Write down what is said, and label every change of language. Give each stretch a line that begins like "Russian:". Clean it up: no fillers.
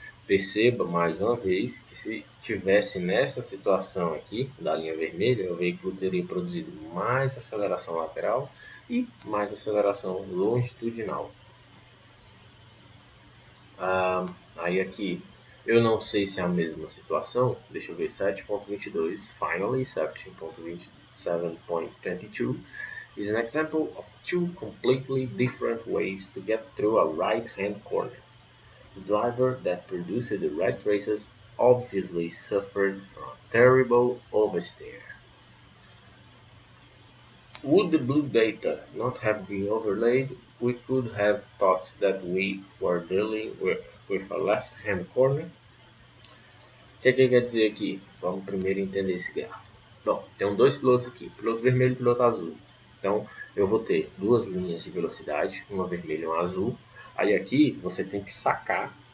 Portuguese: Perceba mais uma vez que se tivesse nessa situação aqui da linha vermelha, o veículo teria produzido mais aceleração lateral e mais aceleração longitudinal. Aí aqui, eu não sei se é a mesma situação. Deixa eu ver,
English: 7.22, finally 7.27.22 is an example of two completely different ways to get through a right-hand corner. The driver that produced the red traces obviously suffered from terrible oversteer. Would the blue data not have been overlaid, we could have thought that we were dealing with a left-hand corner.
Portuguese: O que quer dizer aqui? Só vamos primeiro entender esse gráfico. Bom, tem dois pilotos aqui, piloto vermelho e piloto azul. Então, eu vou ter duas linhas de velocidade, uma vermelha e uma azul. Aí aqui você tem que sacar.